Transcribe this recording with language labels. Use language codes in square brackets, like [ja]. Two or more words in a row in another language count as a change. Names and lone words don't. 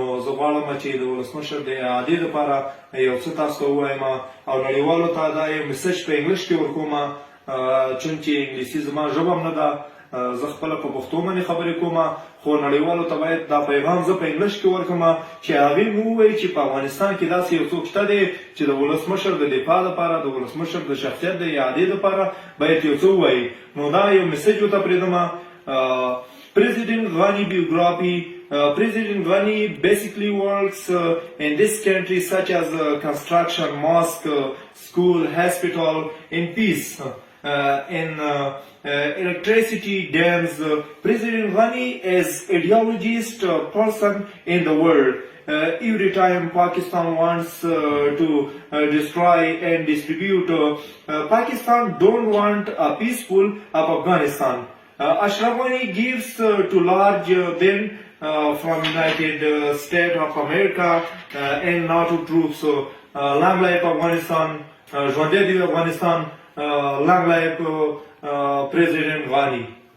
[ps] زه غواړم چې د ولسمشر د اعادې لپاره یو څه تاسو ته ووایم او نړیوالو ته دا یو میسج په انګلیش کې ورکوم، چونکې انګلیسي زما ژبه هم نه ده، زه خپله په پښتو باندې خبرې کوم، خو نړیوالو ته باید دا پیغام زه په انګلیش کې ورکړم چې هغوی مو ووایي چې په افغانستان کې داسې یو څوک شته دی چې د ولسمشر د دفاع لپاره د ولسمشر د شخصیت د اعادې لپاره باید یو څه ووایي. نو دا یو میسج ورته پرېږدم. [en] President Ghani biography. President Ghani basically works in this country such as construction, mosque, school, hospital, in peace, in electricity, dams. President Ghani is ideologist person in the world. Every time Pakistan wants to destroy and distribute, Pakistan don't want a peaceful Afghanistan. Ashraf Ghani gives to large then from United States of America and NATO troops. Long life Afghanistan, [ps] ژوندی دی افغانستان، [en] long life President Ghani.